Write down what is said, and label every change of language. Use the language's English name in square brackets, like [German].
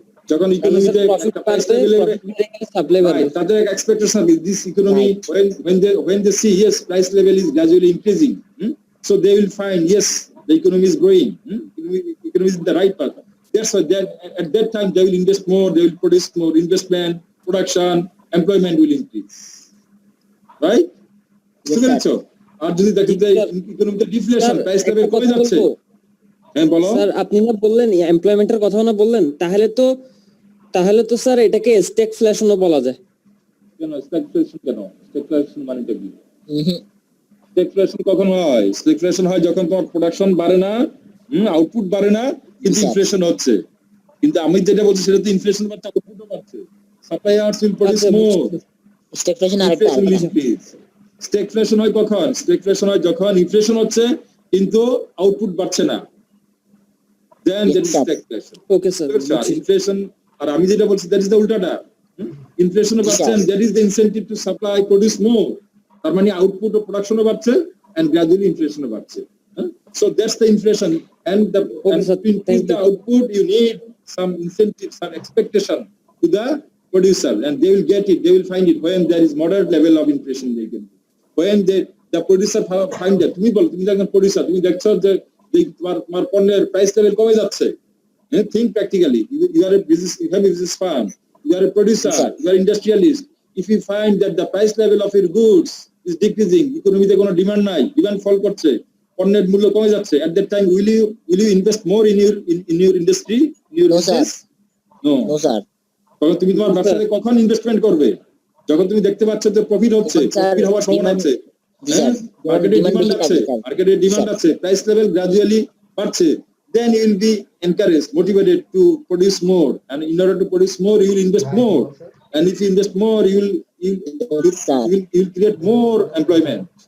[Bangla] যখন ইকোনমিতে price level supply বাড়ে, তাদের expectation [English] is this economy when they see yes price level is gradually increasing, so they will find yes the economy is growing, economy is in the right path. That's why at that time they will invest more, they will produce more, investment, production, employment will increase, right? [Bangla] বুঝছো? আর যদি দেখি যে ইকোনমিতে deflation, price level কমে যাচ্ছে, হ্যাঁ বলো sir. আপনি না বললেন এমপ্লয়মেন্টের কথা না বললেন, তাহলে তো স্যার এটাকে স্ট্যাগফ্লেশনও বলা যায়। কেন স্ট্যাগফ্লেশন? স্ট্যাগফ্লেশন মানেটা কি? স্ট্যাগফ্লেশন কখন হয়? স্ট্যাগফ্লেশন হয় যখন তোমার প্রোডাকশন বাড়ে না, আউটপুট বাড়ে না, কিন্তু ইনফ্লেশন হচ্ছে। কিন্তু আমি যেটা বলছি সেটা তো ইনফ্লেশন বাড়ছে, আউটপুটও বাড়ছে। [English] Suppliers will produce more. [Bangla] Stagflation আরেকটা স্ট্যাগফ্লেশন হয় কখন? স্ট্যাগফ্লেশন হয় যখন ইনফ্লেশন হচ্ছে কিন্তু আউটপুট বাড়ছে না, [English] then that is stagflation. [Bangla] Okay sir. Inflation, আর আমি যেটা বলছি [English] that is the [Bangla] উল্টাটা। ইনফ্লেশন বাড়ছে [English] and that is the incentive to supply, produce more. [Bangla] তার মানে আউটপুট ও প্রোডাকশনও বাড়ছে [English] and gradually [Bangla] ইনফ্লেশনও বাড়ছে। [English] So that's the inflation, and to increase the output you need some incentive, some expectation to the producer, and they will get it, they will find it when there is moderate level of inflation they get. When the producer find that, [Bangla] তুমি বল, তুমি যখন producer, তুমি দেখছো যে তোমার পণ্যের price level কমে যাচ্ছে, [English] think practically, you are a business, you have a business firm, you are a producer, you are industrialist. If you find that the price level of your goods is decreasing, [Bangla] ইকোনমিতে কোনো demand নাই, demand ফল করছে, পণ্যের মূল্য কমে যাচ্ছে, [English] at that time will you invest more in your industry, in your business? No sir. [Bangla] তখন তুমি তোমার ব্যবসাতে কখন ইনভেস্টমেন্ট করবে? যখন তুমি দেখতে পাচ্ছ যে প্রফিট হচ্ছে, প্রফিট হওয়ার সম্ভাবনা আছে, মার্কেটে ডিমান্ড আছে, প্রাইস লেভেল গ্রাজুয়ালি বাড়ছে, [English] then you will be encouraged, motivated to produce more, and in order to produce more you will invest more, and if you invest more you will create more employment.